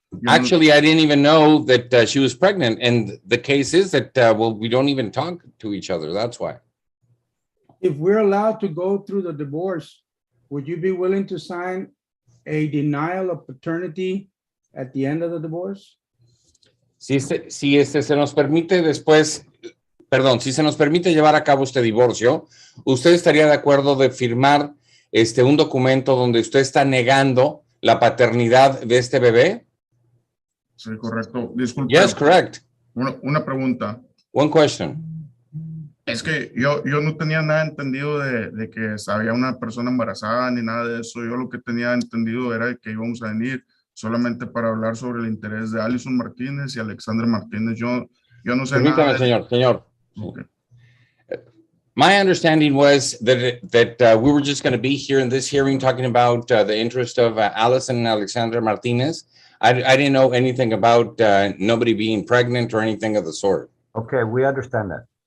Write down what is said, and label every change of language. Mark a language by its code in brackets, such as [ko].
[en] Actually, I didn't even know that she was pregnant. And the case is that, well, we don't even talk to each other. That's why. If we're allowed to go through the divorce, would you be willing to sign a denial of paternity at the end of the divorce? [es] Si se nos permite después, perdón, si se nos permite llevar a cabo este divorcio, ¿usted estaría de acuerdo de firmar un documento donde usted está negando la paternidad de este bebé? Sí, correcto. Disculpe. [en] Yes, correct. [es] Una pregunta. [en] One question. [es] Es que yo no tenía nada entendido de que había una persona embarazada ni nada de eso. Yo lo que tenía entendido era que íbamos a venir solamente para hablar sobre el interés de Alison Martínez y Alexandra Martínez. Yo no sé Permítame, nada. señor. [en] Okay. My understanding was that we were just going to be here in this hearing talking about the interest of Alison and Alexandra Martinez. I didn't know anything about nobody being pregnant or anything of the sort. Okay, we understand that.